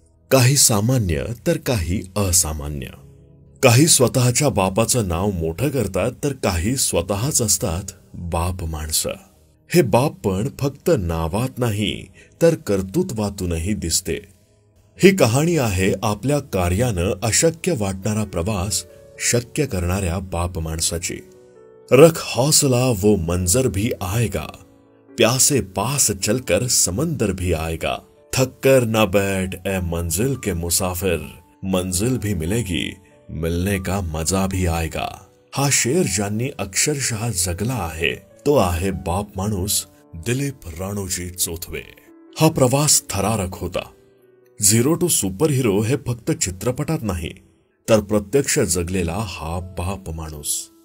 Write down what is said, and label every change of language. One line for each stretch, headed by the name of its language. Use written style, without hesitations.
Marathi: काही सामान्य तर काही असामान्य. काही स्वतःच्या बापाचं नाव मोठं करतात तर काही स्वतःच असतात बाप माणसं. हे बाप पण फक्त नावात नाही तर कर्तृत्वातूनही दिसते. ही कहाणी आहे आपल्या कार्यानं अशक्य वाटणारा प्रवास शक्य करणाऱ्या बाप माणसाची.
Hindi: रख हौसला वो मंजर भी आएगा, प्यासे पास चलकर समंदर भी आएगा, थक कर न बैठ ए मंजिल के मुसाफिर, मंजिल भी मिलेगी, मिलने का मजा भी आएगा.
Marathi: हा शेर ज्यांनी अक्षरशः जगला आहे तो आहे बाप माणूस दिलीप राणोजी चोथवे. हा प्रवास थरारक होता.
English: zero to super hero
Marathi: हे फक्त चित्रपटात नाही तर प्रत्यक्ष जगलेला हा बाप माणूस.